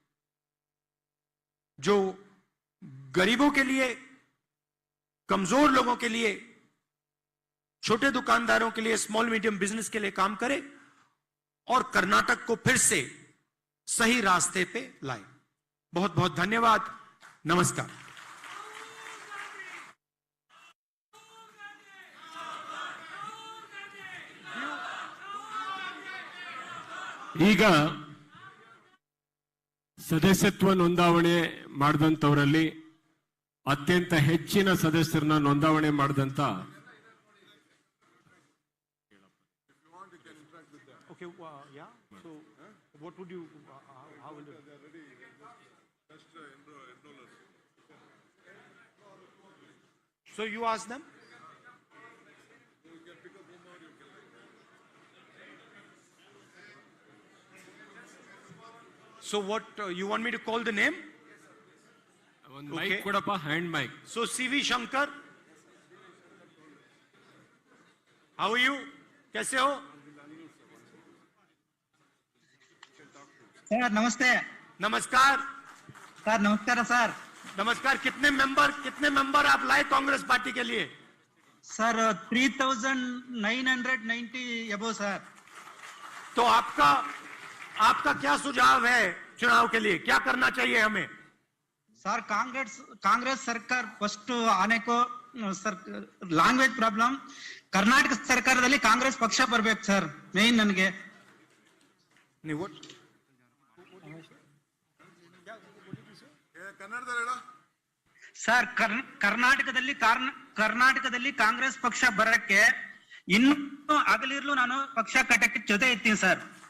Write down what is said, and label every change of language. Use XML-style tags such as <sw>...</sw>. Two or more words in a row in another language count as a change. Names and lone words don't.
<hi>जो गरीबों के लिए, कमजोर लोगों के लिए, छोटे दुकानदारों के लिए,</hi> <en>small medium business</en> <hi>के लिए काम करे, और कर्नाटक को फिर से सही रास्ते पे लाए। बहुत बहुत धन्यवाद। नमस्कार।</hi> <kn>ಈಗ ಸದಸ್ಯತ್ವ ನೋಂದಾವಣೆ ಮಾಡಿದಂಥವರಲ್ಲಿ ಅತ್ಯಂತ ಹೆಚ್ಚಿನ ಸದಸ್ಯರನ್ನ ನೋಂದಾವಣೆ ಮಾಡಿದಂತ</kn> <en>What would you, how will you? So you ask them? So what, you want me to call the name?</en> <kn>ಒಂದು ಮೈಕ್ ಕೊಡಪ್ಪ,</kn> <en>hand mic. So CV Shankar, how are you?</en> <hi>कैसे हो? सर नमस्ते। नमस्कार सर। नमस्कार सर। नमस्कार। कितने मेंबर आप लाए कांग्रेस पार्टी के लिए? सर 3990 अबो सर। तो आपका क्या सुझाव है चुनाव के लिए? क्या करना चाहिए हमें? सर कांग्रेस सरकार फस्ट आने को सर</hi> <en>language problem</en> <hi>कर्नाटक</hi> <kn>ಸರ್ಕಾರದಲ್ಲಿ ಕಾಂಗ್ರೆಸ್ ಪಕ್ಷ ಬರಬೇಕು ಸರ್ ಮೇನ್ ನನಗೆ ನೀವು ಸರ್ ಕರ್ನಾಟಕದಲ್ಲಿ ಕಾಂಗ್ರೆಸ್ ಪಕ್ಷ ಬರಕ್ಕೆ ಇನ್ನು ಆಗಲಿರ್ಲು ನಾನು ಪಕ್ಷ ಕಟ್ಟಕ್ಕೆ ಜೊತೆ ಇರ್ತೀನಿ ಸರ್</kn>